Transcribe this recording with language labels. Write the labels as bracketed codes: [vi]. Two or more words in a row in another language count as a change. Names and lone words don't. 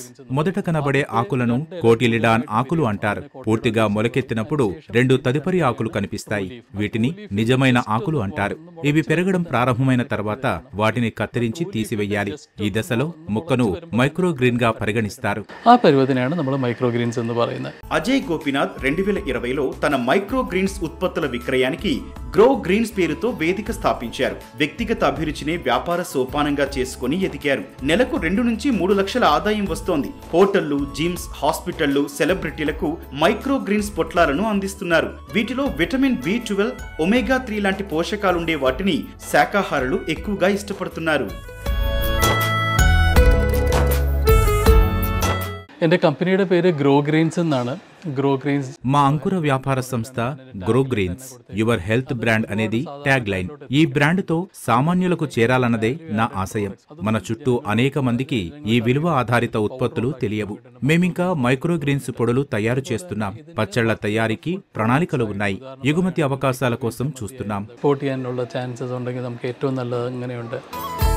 [te] మొదట కనబడే ఆకులను కోటిలిడాన్ ఆకులు అంటారు. పూర్తిగా మొలకెత్తినప్పుడు 2 తదుపరి ఆకులు కనిపిస్తాయి. వీటిని నిజమైన ఆకులు అంటారు. ఇవి పెరగడం ప్రారంభమైన తర్వాత వాటిని కత్తిరించి తీసివేయాలి. ఈ దశలో మొక్కను మైక్రోగ్రీన్ గా పరిగణిస్తారు. [ml] ആ പരിവർത്തനയാണ് നമ്മൾ മൈക്രോഗ്രീൻസ് എന്ന് പറയുന്നത്. [te] అజయ్ గోపీనాథ్ 2020లో తన మైక్రోగ్రీన్స్ ఉత్పత్తుల విక్రయానికి గ్రో గ్రీన్స్ పేరుతో వేదిక స్థాపించారు. వ్యక్తిగత అభిరుచిని వ్యాపార సోపానంగా చేసుకుని ఎదిగారు. నెలకు 2 నుంచి 3 లక్షల ఆదాయం వస్తోంది. హోటళ్లు, జిమ్స్, హాస్పిటళ్లు, సెలబ్రిటీలకు మైక్రో గ్రీన్స్ పొట్లాలను అందిస్తున్నారు. వీటిలో విటమిన్ B12, ఒమేగా 3 లాంటి పోషకాలుండే వాటిని శాకాహారులు ఎక్కువగా ఇష్టపడుతున్నారు. [ml] എൻ്റെ കമ്പനിയുടെ പേര് ഗ്രോ ഗ്രീൻസ് എന്നാണ്. [te] గ్రో గ్రీన్స్ మా అంకుర వ్యాపార సంస్థ గ్రో గ్రీన్స్, [en] your health brand [te] అనేది ట్యాగ్ లైన్. ఈ బ్రాండ్తో సామాన్యులకు చేరాలన్నదే నా ఆశయం. మన చుట్టూ అనేక మందికి ఈ విలువ ఆధారిత ఉత్పత్తులు తెలియవు. మేమింకా మైక్రో గ్రీన్స్ పొడులు తయారు చేస్తున్నాం. పచ్చళ్ల తయారీకి ప్రణాళికలు ఉన్నాయి. ఎగుమతి అవకాశాల కోసం చూస్తున్నాం. [ml] എക്സ്പോർട്ട് ചെയ്യാനുള്ള ചാൻസസ് ഉണ്ടെങ്കിൽ നമുക്ക് ഏറ്റവും നല്ലത് അങ്ങനെയുണ്ട്.